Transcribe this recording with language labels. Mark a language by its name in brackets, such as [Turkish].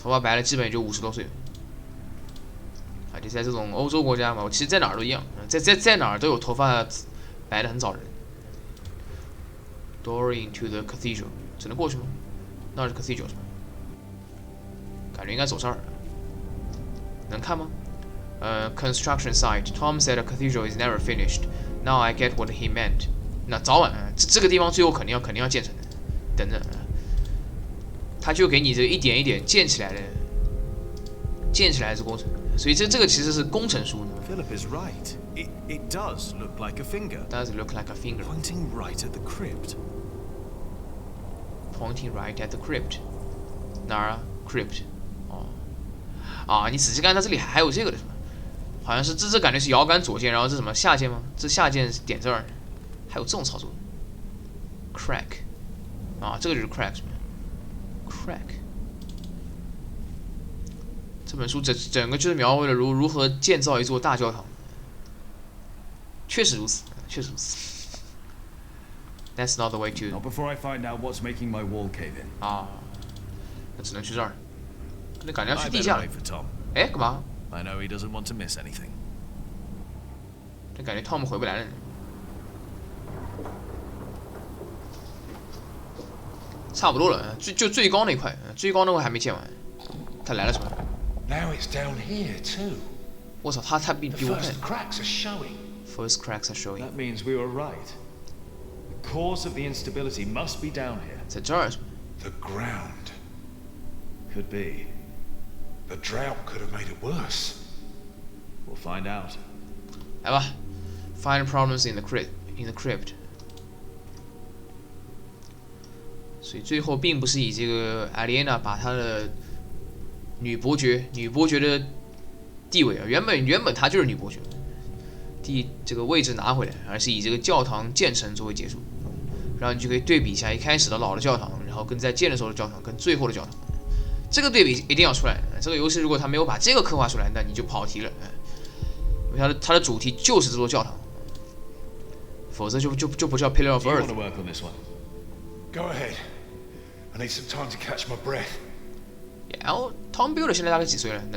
[Chinese] 头发白了，基本也就50多岁。啊，就在这种欧洲国家嘛，我其实在哪儿都一样，在哪儿都有头发白的很早的人。 [English] Door into the cathedral， [Chinese] 只能过去吗？那是 cathedral 是吧？感觉应该走这儿。能看吗？ [English] Construction site. Tom said a cathedral is never finished. Now I get what he meant. [Chinese] 那早晚这个地方最后肯定要建成的，等着。他就给你这一点一点建起来的这工程，所以这个其实是工程书。 [English] Philip is right. It does look like a finger. Does look like a finger. Pointing right at the crypt. Pointing right at the crypt. [Chinese] 哪儿啊 ？Crypt. 哦。啊，你仔细看，它这里还有这个的是吧？好像是这感觉是摇杆左键，然后这什么下键吗？这下键是点这儿，还有这种操作。Crack. 啊，这个就是 crack 是吧 ？Crack。这本书整个就是描绘了如何建造一座大教堂。确实如此，确实如此。 [English] That's not the way to. Not before I find out what's making my wall cave in. [Chinese] 啊，那只能去这儿。那感觉要去地下了。哎，干嘛？ [English] I know he doesn't want to miss anything. [Chinese] 这感觉 Tom 回不来了。差不多了，就最高那块，最高那块还没建完。他来了什么？ [English] Now it's down here too. [Chinese] 我操，他比我快。 [English] First cracks are showing. First cracks are showing. That means we were right. The cause of the instability must be down here. [Chinese] 在这儿是吧？ [English] The ground. Could be. The drought could have made it worse. We'll find out. [Chinese] 来吧 ， [English] Find problems in the crypt. [Chinese] 所以最后并不是以这个艾莉安娜把她的女伯爵的地位啊，原本她就是女伯爵，这个位置拿回来，而是以这个教堂建成作为结束，然后你就可以对比一下一开始的老的教堂，然后跟在建的时候的教堂，跟最后的教堂，这个对比一定要出来。这个游戏如果他没有把这个刻画出来，那你就跑题了，因为它的主题就是这座教堂，否则就不叫 Pillar of [English] Do you want Earth。 to work on this one? Go ahead. I need some time to catch my breath. [Chinese] 然后 Tom Builder 现在大概几岁了？